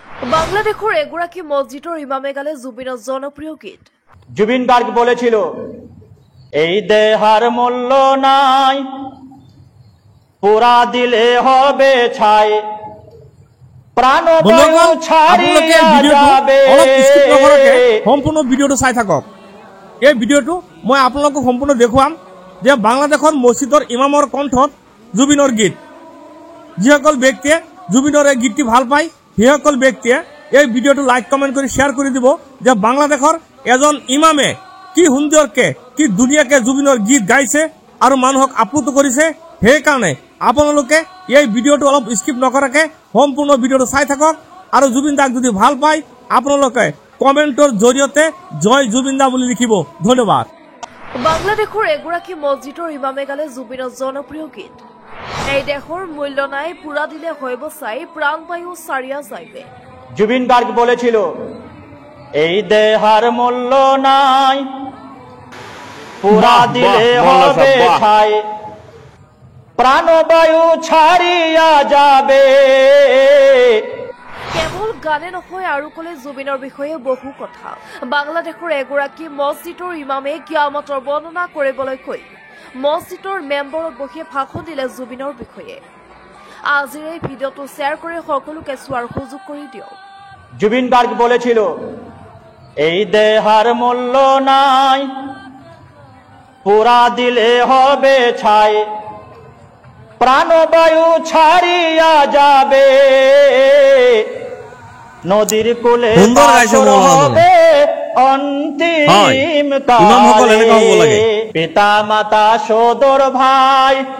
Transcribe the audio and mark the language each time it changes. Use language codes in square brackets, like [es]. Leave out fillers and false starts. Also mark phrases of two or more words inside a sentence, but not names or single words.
[as] বাংলাদেশের এগৰাকী মসজিদৰ ইমামে গালে জুবিনৰ জনপ্ৰিয় গীত। [bn] জুবিন গার্গ বলেছিল, এই দেহার মূল্য নাই, পুরা দিলে হবে ছাই, প্রাণ বায়ু ছাড়িয়া যাবে। [as] সম্পূর্ণ ভিডিওটো চাই থাকক। এই ভিডিওটো মই আপোনালোকক সম্পূৰ্ণ দেখুৱাম যে বাংলাদেশৰ মছজিদৰ ইমামৰ কণ্ঠত জুবিনৰ গীত। যিসকল ব্যক্তিয়ে জুবিনৰ এই গীতটি ভাল পায় সেইসকল ব্যক্তিয়ে এই ভিডিওটো লাইক কমেন্ট কৰি শ্বেয়াৰ কৰি দিব যে বাংলাদেশৰ এজন ইমামে কি সুন্দৰকে কি ধুনীয়াকে জুবিনৰ গীত গাইছে আৰু মানুহক আপ্লুত কৰিছে। সেইকাৰণে আপোনালোকে এই ভিডিওটো অলপ স্কিপ নকৰাকে সম্পূৰ্ণ ভিডিওটো চাই থাকক আৰু জুবিন দাক যদি ভাল পায় আপোনালোকে কমেন্টৰ জৰিয়তে জয় জুবিন দা বুলি লিখিব। ধন্যবাদ। বাংলাদেশের এগৰাকী মসজিদৰ ইমামে গালে জুবিনৰ জনপ্ৰিয় গীত। [bn] এই দেশৰ মূল্য নাই, পুরা দিলে হইব চাই, প্রাণ বায়ু ছাড়িয়া যাইবে। জুবিন গার্গ বলেছিল, এই দেহার মূল্য নাই, পুরা দিলে হবে ছাই, প্রাণ বায়ু ছাড়িয়া যাবে। [as] কেৱল গানে নহয় আৰু কলে জুবিনৰ বিষয়ে বহু কথা। বাংলাদেশের এগৰাকী মসজিদৰ ইমামে কিয়ামতৰ বৰ্ণনা কৰিবলৈ কৈ মসজিদৰ মেম্বৰত বহি ভাষণ দিলে জুবিনৰ বিষয়ে। আজিৰ এই ভিডিওটো শ্বেয়াৰ কৰি সকলোকে চোৱাৰ সুযোগ কৰি দিয়ক। [bn] জুবিন গার্গ বলেছিল, এই দেহার মূল্য নাই, পুরা দিলে হবে ছাই, প্রাণ বায়ু ছাড়িয়া যাবে, নদীর কোলে হবে অন্তিম কালে, পিতা মাতা সদর ভাই